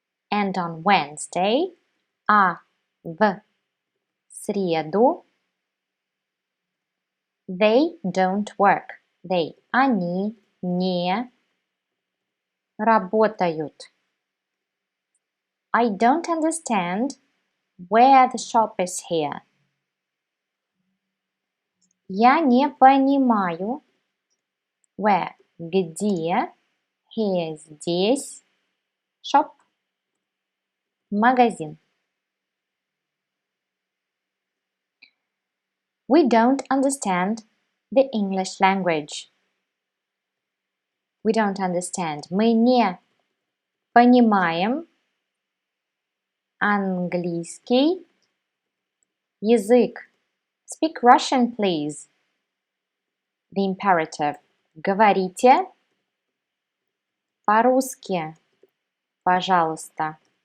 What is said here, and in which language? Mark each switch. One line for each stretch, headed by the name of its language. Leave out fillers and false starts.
English: And on Wednesday,
Russian: а в среду,
English: they don't work.
Russian: Они не работают.
English: I don't understand where the shop is here.
Russian: Я не понимаю where, где, here, здесь, shop, магазин.
English: We don't understand the English language. We don't understand.
Russian: Мы не понимаем английский язык.
English: Speak Russian, please. The imperative.
Russian: Говорите по-русски, пожалуйста.